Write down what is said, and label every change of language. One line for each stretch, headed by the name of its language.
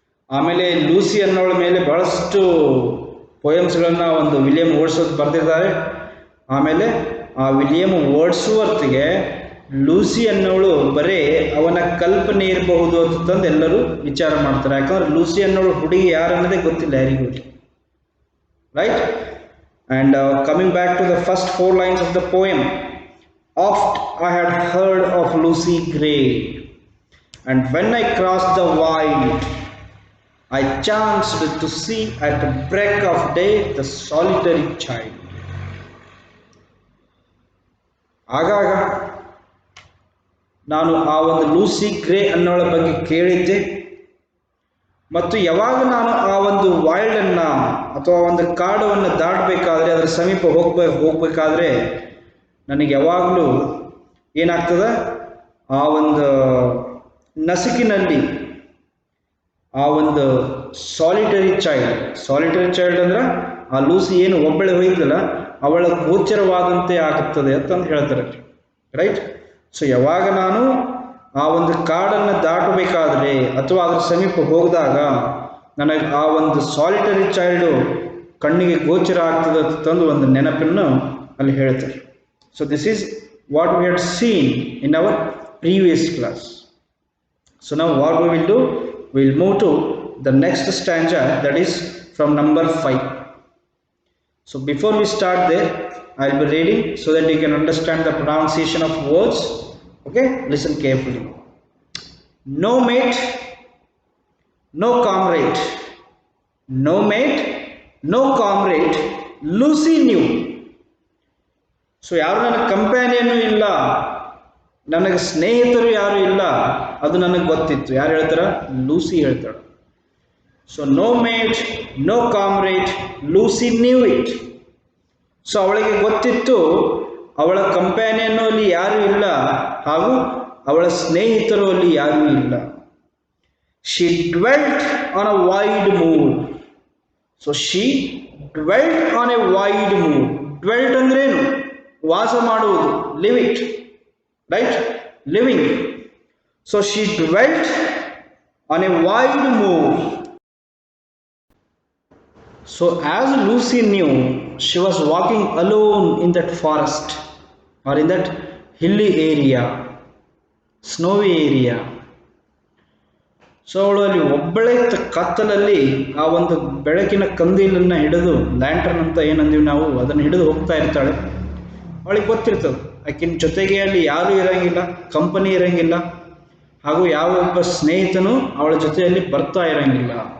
Kannada: ಆಮೇಲೆ ಲೂಸಿ ಅನ್ನೋಳ ಮೇಲೆ ಬಹಳಷ್ಟು ಪೋಯಮ್ಸ್ಗಳನ್ನ ಒಂದು ವಿಲಿಯಂ ವರ್ಡ್ಸ್ವರ್ತ್ ಬರೆದಿದ್ದಾರೆ. ಆಮೇಲೆ ಆ ವಿಲಿಯಂ ವರ್ಡ್ಸ್ವರ್ತ್ಗೆ ಲೂಸಿ ಅನ್ನೋಳು ಬರೇ ಅವನ ಕಲ್ಪನೆ ಇರಬಹುದು ಅಂತಂದು ಎಲ್ಲರೂ ವಿಚಾರ ಮಾಡ್ತಾರೆ. ಯಾಕಂದ್ರೆ ಲೂಸಿ ಅನ್ನೋಳು ಹುಡುಗಿ ಯಾರು ಅನ್ನೋದೇ ಗೊತ್ತಿಲ್ಲ ಯಾರಿಗೂ.
English: Right? And coming back to the first four lines of the poem, oft I had heard of Lucy Gray, and when I crossed the wild, I chanced to see at the break of day the solitary child.
Kannada: ಆಗಾಗ ನಾನು ಆ ಒಂದು Lucy grey ಅನ್ನೋಳ ಬಗ್ಗೆ ಕೇಳಿದ್ದೆ, ಮತ್ತು ಯಾವಾಗ ನಾನು ಆ ಒಂದು ವೈಲ್ಡನ್ನು ಅಥವಾ ಒಂದು ಕಾಡನ್ನು ದಾಟಬೇಕಾದ್ರೆ, ಅದರ ಸಮೀಪ ಹೋಗಬೇಕಾದ್ರೆ ನನಗೆ ಯಾವಾಗಲೂ ಏನಾಗ್ತದೆ, ಆ ಒಂದು ನಸುಕಿನಲ್ಲಿ ಆ ಒಂದು ಸಾಲಿಟರಿ ಚೈಲ್ಡ್ ಅಂದ್ರೆ ಆ ಲೂಸಿ ಏನು ಒಬ್ಬಳೆ ಹೋಗಿದ್ದಲ್ಲ ಅವಳ ಗೋಚರವಾದಂತೆ ಆಗುತ್ತದೆ ಅಂತಂದು ಹೇಳ್ತಾರೆ. ರೈಟ್? ಸೊ ಯಾವಾಗ ನಾನು ಆ ಒಂದು ಕಾಡನ್ನು ದಾಟಬೇಕಾದ್ರೆ ಅಥವಾ ಅದರ ಸಮೀಪ ಹೋಗಿದಾಗ ನನಗೆ ಆ ಒಂದು ಸಾಲಿಟರಿ ಚೈಲ್ಡು ಕಣ್ಣಿಗೆ ಗೋಚರ ಆಗ್ತದೆ ಅಂತಂದು ಒಂದು ನೆನಪನ್ನು ಅಲ್ಲಿ ಹೇಳ್ತಾರೆ.
English: So this is what we had seen in our previous class. So ನಾವು what we will do, we will move to the next stanza, that is from number 5. So before we start there, I will be reading so that you can understand the pronunciation of words. Okay, listen carefully. No mate, no comrade. No mate, no comrade, Lucy knew.
Kannada: So ಯಾರು ನನ್ನ ಕಂಪ್ಯಾನಿಯನ್ನೂ ಇಲ್ಲ, ನನಗೆ ಸ್ನೇಹಿತರು ಯಾರು ಇಲ್ಲ, ಅದು ನನಗೆ ಗೊತ್ತಿತ್ತು. ಯಾರು ಹೇಳ್ತಾರ? ಲೂಸಿ ಹೇಳ್ತಾಳೆ.
English: So no mate, no comrade, Lucy knew it. So ಅವಳಿಗೆ ಗೊತ್ತಿತ್ತು
Kannada: ಅವಳ ಕಂಪ್ಯಾನಿಯನ್ನು ಅಲ್ಲಿ ಯಾರೂ ಇಲ್ಲ, ಹಾಗೂ ಅವಳ ಸ್ನೇಹಿತರು ಅಲ್ಲಿ ಯಾರೂ ಇಲ್ಲ.
English: She dwelt on a wide moor. So she dwelt on a wide moor. Dwelt ಅಂದ್ರೇನು? ವಾಸ ಮಾಡುವುದು, live it, right, living. So she dwelt on a wide moor. So as Lucy knew, she was walking alone in that forest or in that hilly area, snowy area.
Kannada: So ಅವಳು ಅಲ್ಲಿ ಒಬ್ಬಳೇ ಕತ್ತಲಲ್ಲಿ ಆ ಒಂದು ಬೆಳಕಿನ ಕಂದೀಲನ್ನು ಹಿಡಿದು, ಲ್ಯಾಂಟರ್ನ್ ಅಂತ ಏನಂದೀವಿ ನಾವು, ಅದನ್ನು ಹಿಡಿದು ಹೋಗ್ತಾ ಇರ್ತಾಳೆ. ಅವಳಿಗೆ ಗೊತ್ತಿರ್ತದೆ ಆಕಿನ ಜೊತೆಗೆ ಅಲ್ಲಿ ಯಾರೂ ಇರೋಂಗಿಲ್ಲ, ಕಂಪನಿ ಇರೋಂಗಿಲ್ಲ, ಹಾಗೂ ಯಾವ ಒಬ್ಬ ಸ್ನೇಹಿತನು ಅವಳ ಜೊತೆಯಲ್ಲಿ ಬರ್ತಾ ಇರೋಂಗಿಲ್ಲ.